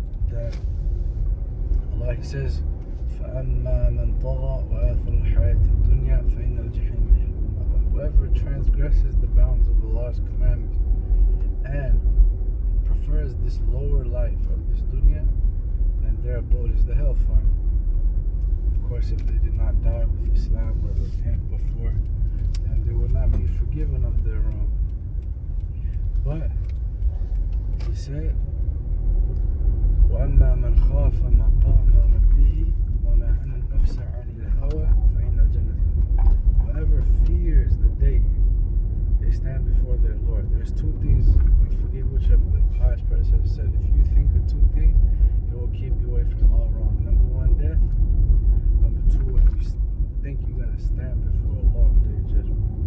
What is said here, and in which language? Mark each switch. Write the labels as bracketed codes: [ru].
[en] That Allah, He says, [ar] فَأَمَّا مَنْ طَغَى وَآثَرَ الْحَيَاةَ الدُّنْيَا فَإِنَّ الْجَحِيمَ هِيَ الْمَأْوَى. [en] Whoever transgresses the bounds of Allah's commandments and prefers this lower life of this dunya, then their abode is the hellfire. Of course, if they did not die with Islam or repent before, then they will not be forgiven of their wrong. But He said, [ar] وَأَمَّا مَنْ خَافَ مَقَامَ رَبِّهِ وَنَهَى النَّفْسَ عَنِ الْهَوَى فَإِنَّ الْجَنَّةَ هِيَ الْمَأْوَى. [en] Whoever fears the day they stand before their Lord. There's two things, I forget which of the pious predecessors said, if you think of two things, it will keep you away from all wrong. Number one, death. Number two, if you think you're going to stand before Allah on the day of judgment.